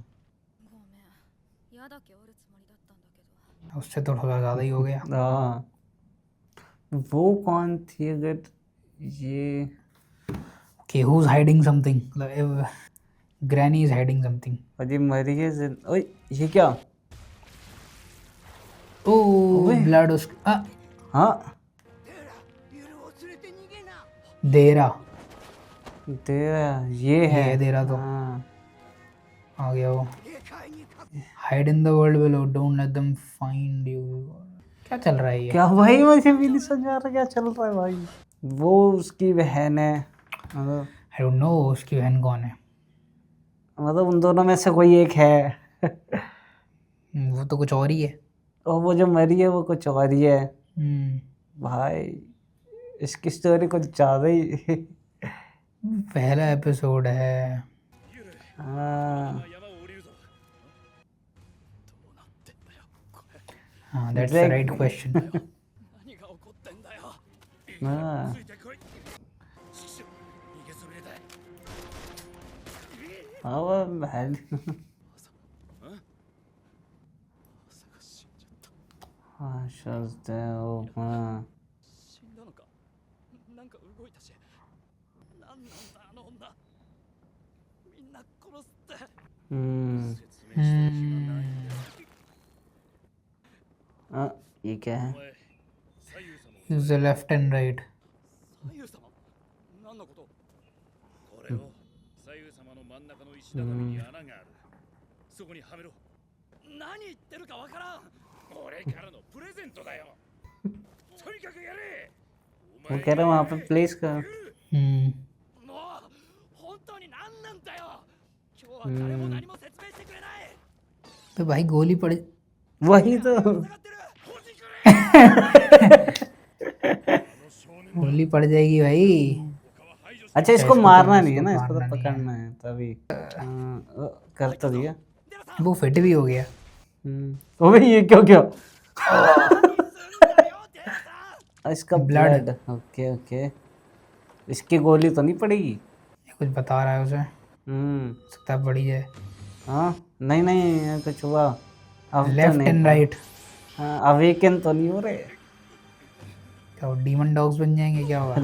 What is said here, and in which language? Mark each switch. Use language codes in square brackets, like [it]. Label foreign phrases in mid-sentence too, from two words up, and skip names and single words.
[ja] ごめん矢だけ折るつもりだったんだけど [hi] उससे तो थोड़ा ज्यादा ही हो गया। हाँ वो कौन थी अगर ये [en] Okay, who's hiding something? Like, Granny is hiding something. [hi] अजी मरी है ओए ये क्या [en] Oh, [hi] ओए। blood उस हाँ [ja] ユルを連れて逃げな [hi] देरा तेरा ये है ये देरा तो हाँ आ गया वो। [ja] 警戒にか [en] Hide in the world below, don't let them find you। [hi] क्या चल रहा है ये? क्या भाई मुझे भी नहीं समझ आ रहा क्या चल रहा है भाई वो उसकी बहन है मतलब [en] I don't know [hi] उसकी बहन कौन है। मतलब उन दोनों में से कोई एक है वो तो कुछ और ही है। और वो जो मरी है वो कुछ और ही है हम्म, भाई इसकी स्टोरी कुछ ज्यादा ही पहला एपिसोड है। हाँ [ja] 山を降りるぞどうなってんだよこれ [hi] हाँ, [en] that's the right question. [ja] 何が起こってんだよ [hi] हाँ [ja] ついてこい師匠逃げそびれだ [hi] हाँ वो बहन [ja] 朝が死んじゃった [hi] हाँ शोजते हो हाँ [ja] 死んだのかなんか動いたしなんなんだあの女みんな殺すって 説明してる暇ないんだよ [hi] हाँ ये क्या है [ja] お前左右様を [en] Use the left and right. [ja] 左右様何のことこれを左右様の真ん中の石畳に穴があるそこにはめろ何言ってるかわからん俺からのプレゼントだよとにかくやれ [hi] वो कह रहा है वहाँ पे प्लेस का [ja] もう本当に何なんだよ今日は誰も何も説明してくれない [hi] तो भाई गोली पड़ वही तो [ja] 下がってるほじくれ [hi] गोली पड़ जाएगी भाई। अच्छा इसको इसको मारना तो- नहीं है ना इसको इसको तो मारना नहीं है। पकड़ना है तभी कर तो दिया [ja] でもさ [hi] वो फिट भी हो गया। अबे ये क्यों क्या [ja] 何すんだよデラさん [hi] इसका [en] Blood. blood okay okay [hi] इसकी गोली तो नहीं पड़ेगी ये कुछ बता रहा है उसे, सकता है पड़ी जाए। हाँ नहीं नहीं ये कुछ हुआ अब तो लेफ्ट नहीं एंड था। राइट। हाँ अवेकन तो नहीं हो रहे क्या वो [en] demon dogs [hi] बन जाएंगे क्या होगा?